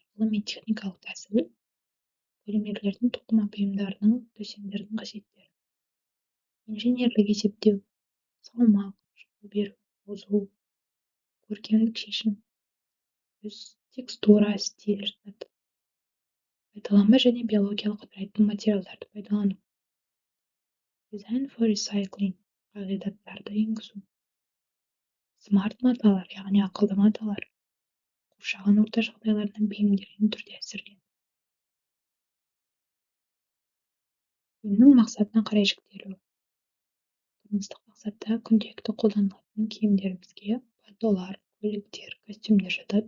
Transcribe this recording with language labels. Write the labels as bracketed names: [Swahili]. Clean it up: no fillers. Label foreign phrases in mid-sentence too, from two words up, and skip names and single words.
[Kazakh] Ғылыми-техникалық тәсіл полимерлердің тоқыма бұйымдарының төсемдердің қасиеттері. Инженерлік есептеу, салмақ, жылу беру, озу, көркемдік шешім, текстура, стиль жатады. Пайдаланба және биологиялық ыдырайтын материалдарды пайдалану. [English] Design for recycling [Kazakh] қағидаттарды енгізу. Смарт маталар, яғни ақылды маталар, қоршаған орта жағдайларына бейімделген түрде әзірленеді. Бұйымның мақсатына қарай жіктелуі. Тұрмыстық мақсатта күнделікті қолданылатын киімдерімізге пальтолар, көйлектер, костюмдер жатады.